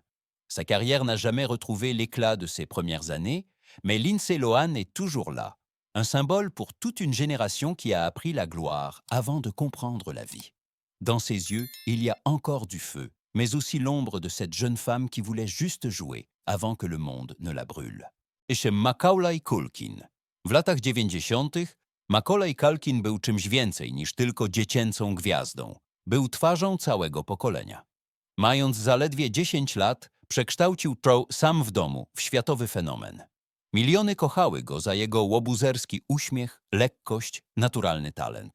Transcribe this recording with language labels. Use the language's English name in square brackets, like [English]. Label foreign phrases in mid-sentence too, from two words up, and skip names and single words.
[French] Sa carrière n'a jamais retrouvé l'éclat de ses premières années, mais Lindsay Lohan est toujours là, un symbole pour toute une génération qui a appris la gloire avant de comprendre la vie. Dans ses yeux, il y a encore du feu, mais aussi l'ombre de cette jeune femme qui voulait juste jouer avant que le monde ne la brûle. [Polish] Macaulay Culkin. W latach 90. Macaulay Culkin był czymś więcej niż tylko dziecięcą gwiazdą. Był twarzą całego pokolenia. Mając zaledwie 10 lat, przekształcił Troll Sam w domu w światowy fenomen. Miliony kochały go za jego łobuzerski uśmiech, lekkość, naturalny talent.